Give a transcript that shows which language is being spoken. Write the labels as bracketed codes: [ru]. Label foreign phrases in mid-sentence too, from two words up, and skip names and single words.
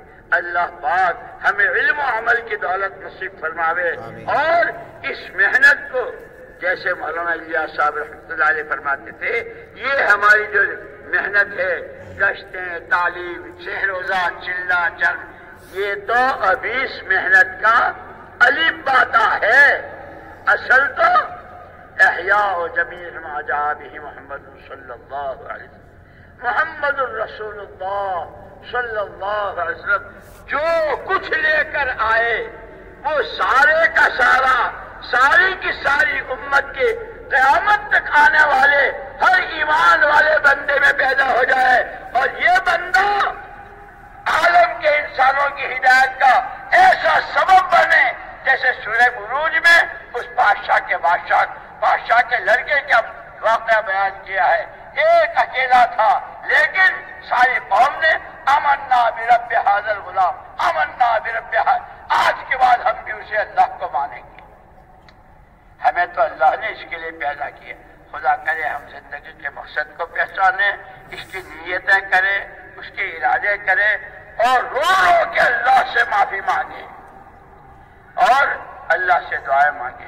[ur] اللہ پاک ہمیں علم و عمل کی دولت نصیب فرماوے، اور اس محنت کو جیسے مولانا الیاس صاحب [ar] رحمۃ اللہ علیہ [ur] فرماتے تھے، یہ ہماری جو محنت ہے، گشتیں، تعلیم، شہ روزہ، چلہ چل، یہ تو ابھی اس محنت کا الف باتا ہے۔ اصل تو [ar] احیاء و جمیع ما جاء به محمد صلی اللہ علیہ وسلم، محمد الرسول اللہ صلی اللہ علیہ وسلم [ur] جو کچھ لے کر آئے وہ سارے کا سارا، ساری کی ساری امت کے قیامت تک آنے والے ہر ایمان والے بندے میں پیدا ہو جائے، اور یہ بندہ عالم کے انسانوں کی ہدایت کا ایسا سبب بنے جیسے سورہ بروج میں اس بادشاہ کے لڑکے کا واقعہ بیان کیا ہے۔ ایک اکیلا تھا لیکن ساری قوم نے [ar] آمنا برب ھذا الغلام، آمنا برب ھذا، [ur] آج کے بعد ہم بھی اسے اللہ کو مانیں گے۔ ہمیں تو اللہ نے اس کے لیے پیدا کیا، خدا کرے ہم زندگی کے مقصد کو پہچانیں، اس کی نیتیں کریں، اس کے ارادے کریں، اور رو رو کے اللہ سے معافی مانگیں اور اللہ سے دعائیں مانگیں۔